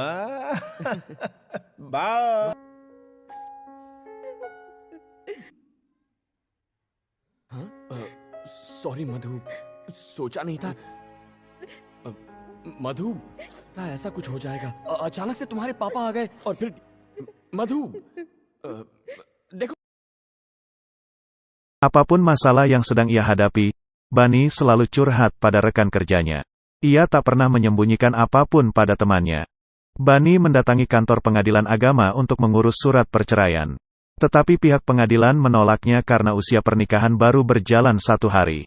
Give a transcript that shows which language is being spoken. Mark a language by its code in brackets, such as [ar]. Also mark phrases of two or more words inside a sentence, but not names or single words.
[hi] सॉरी मधु, सोचा नहीं था मधु, ऐसा कुछ हो जाएगा। अचानक से तुम्हारे पापा आ गए और फिर मधु, देखो। [id] Apapun masalah yang sedang ia hadapi, Bani selalu curhat pada rekan kerjanya. Ia tak pernah menyembunyikan apapun pada temannya. Bani mendatangi kantor pengadilan agama untuk mengurus surat perceraian. Tetapi pihak pengadilan menolaknya karena usia pernikahan baru berjalan 1 hari.